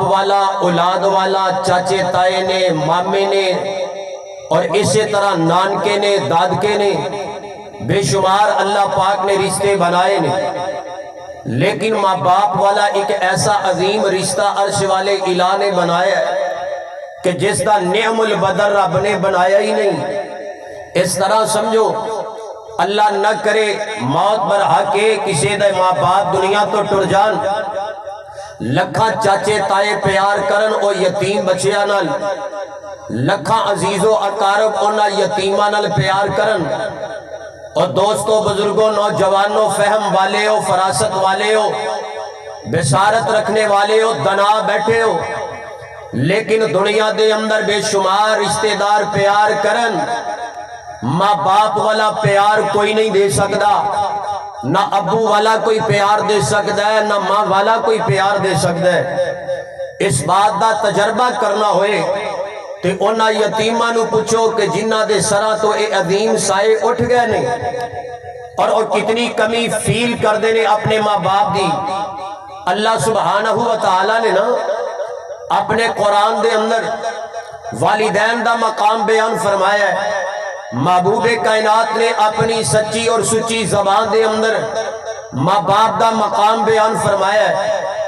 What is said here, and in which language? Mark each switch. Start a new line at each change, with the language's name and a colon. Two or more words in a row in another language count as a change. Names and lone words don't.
Punjabi: والا، اولاد والا، چاچے تائے نے، مامے نے، اور اسی طرح نانکے نے، دادکے نے، بے شمار اللہ پاک نے رشتے بنائے نے، لیکن ماں باپ والا
Urdu: ایک ایسا عظیم رشتہ
Punjabi: عرش والے الہ نے بنایا ہے
Urdu: کہ جس کا
Punjabi: نعم البدر رب نے بنایا ہی نہیں۔ اس طرح سمجھو اللہ نہ کرے موت برحق کے کسی دے ماں باپ دنیا تو ٹر جان، لکھاں چاچے تائے پیار کرن او یتیم بچیاں نال، لکھاں عزیز و اقارب اونا یتیماں نال پیار کرن، اور دوستو بزرگوں نوجوانوں فہم والے ہو، فراست والے ہو،
Urdu: بصارت رکھنے والے ہو،
Punjabi: دنا بیٹھے ہو، لیکن دنیا دے اندر بے شمار رشتہ دار پیار کرن، ماں باپ والا پیار کوئی نہیں دے سکتا، نہ ابو والا کوئی پیار دے سکتا ہے، نہ ماں والا کوئی پیار دے سکتا ہے۔ اس بات دا تجربہ کرنا ہوئے تے اونا یتیماں نو پوچھو کہ جنہ دے سرا تو اے عظیم سائے اٹھ گئے نے، اور وہ کتنی کمی فیل کر دینے اپنے ماں باپ دی۔ اللہ سبحانہ و تعالی نے نا اپنے قرآن دے اندر والدین دا مقام بیان فرمایا ہے، محبوب کائنات نے
Urdu: اپنی سچی اور سچی زبان
Punjabi: دے اندر ماں باپ دا مقام بیان فرمایا ہے۔